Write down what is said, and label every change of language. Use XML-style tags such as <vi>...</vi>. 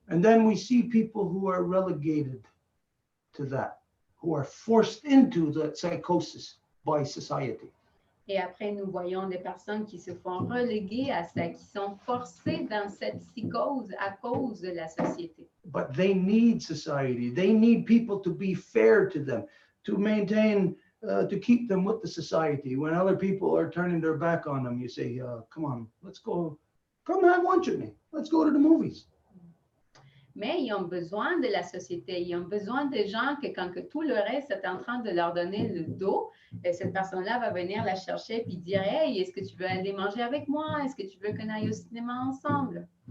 <en>And then we see people who are relegated to that, who are forced into the psychosis by society.</en> <fr>Et après, nous voyons des personnes qui se font reléguer à ça, qui sont forcées dans cette psychose à cause de la société.</fr> <en>But they need society. They need people to be fair to them, to maintain, to keep them with the society. When other people are turning their back on them, you say, come on, let's go, come have lunch with me. Let's go to the movies.</en> <fr>Mais ils ont besoin de la société. Ils ont besoin des gens que quand que tout le reste est en train de leur donner le dos, cette personne-là va venir la chercher puis dire, hey, est-ce que tu veux aller manger avec moi? Est-ce que tu veux qu'on aille au cinéma ensemble?</fr>